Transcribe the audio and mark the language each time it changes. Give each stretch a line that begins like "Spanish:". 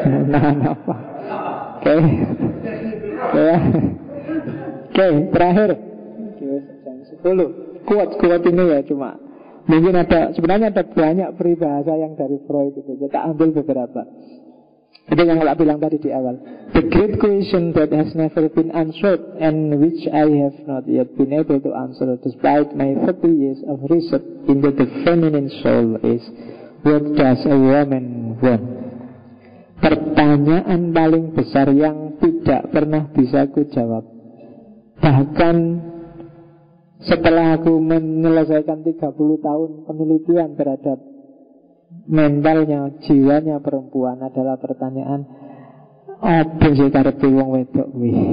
Indonesian: Nahan apa? Oke. Okay. Yeah. Oke, okay, terakhir. Jam 10. Kuat-kuat ini ya cuma. Mungkin ada, sebenarnya ada banyak peribahasa yang dari Freud itu. Kita ambil beberapa. Itu yang Allah bilang tadi di awal.
English: The great question that has never been answered and which I have not yet been able to answer despite my 30 years of research into the feminine soul is, what does a woman want?
Indonesian: Pertanyaan paling besar yang tidak pernah bisa ku jawab. Bahkan setelah aku menyelesaikan 30 tahun penelitian terhadap mentalnya, jiwanya perempuan, adalah pertanyaan apa sih
Javanese: karepe wong wedok kuwi?